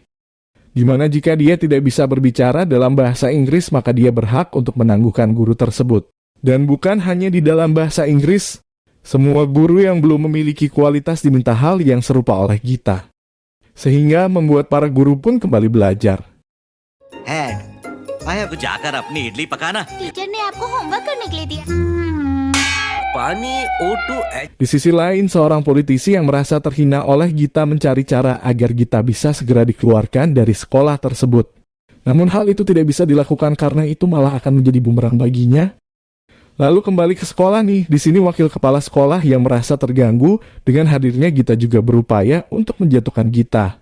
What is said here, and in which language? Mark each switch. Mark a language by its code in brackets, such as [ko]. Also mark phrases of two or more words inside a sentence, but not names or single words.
[id] Di mana jika dia tidak bisa berbicara dalam bahasa Inggris, maka dia berhak untuk menangguhkan guru tersebut. Dan bukan hanya di dalam bahasa Inggris, semua guru yang belum memiliki kualitas diminta hal yang serupa oleh Gita. Sehingga membuat para guru pun kembali belajar. [en] Head, I have to [hi] जाकर अपनी इडली पकाना. टीचर ने आपको होमवर्क करने के लिए दिया. पानी O2 [id] Di sisi lain, seorang politisi yang merasa terhina oleh Gita mencari cara agar Gita bisa segera dikeluarkan dari sekolah tersebut. Namun hal itu tidak bisa dilakukan karena itu malah akan menjadi bumerang baginya. Lalu kembali ke sekolah nih, di sini wakil kepala sekolah yang merasa terganggu dengan hadirnya Gita juga berupaya untuk menjatuhkan Gita.